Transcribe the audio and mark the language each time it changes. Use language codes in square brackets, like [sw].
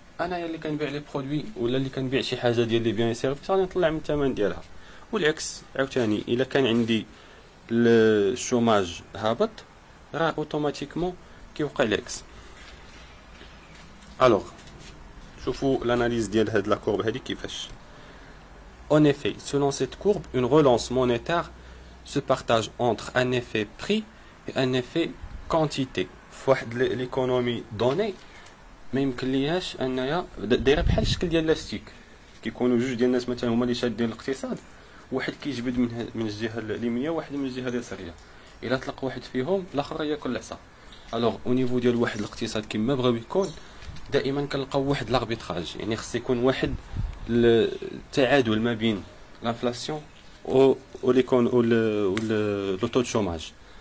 [ar] انايا اللي كنبيع لي برودوي ولا اللي كنبيع شي حاجه ديال لي بيان سيرفيس غادي نطلع من الثمن ديالها. والعكس عاوتاني الا كان عندي الشوماج هابط راه اوتوماتيكمون كيوقع العكس. الوغ شوفوا l'analyse ديال هاد لا كورب هادي كيفاش. [fr] En effet, selon cette courbe, une relance monétaire se partage entre un effet prix et un effet quantité. [ar] فواحد ليكونومي دوني ما يمكن ليهاش انايا دايره بحال الشكل ديال لاستيك، كيكونوا جوج ديال الناس مثلا هما اللي شادين الاقتصاد، واحد كيجبد من الجهه اليمينيه وواحد من الجهه اليساريه. الا طلق واحد فيهم الاخر ياكل العصا. الوغ او نيفو ديال واحد الاقتصاد كما بغاو يكون دائما كنلقاو واحد لاربيتراج، يعني خص يكون واحد التعادل ما بين لانفلاسيون و ليكون و لو تو شوماج.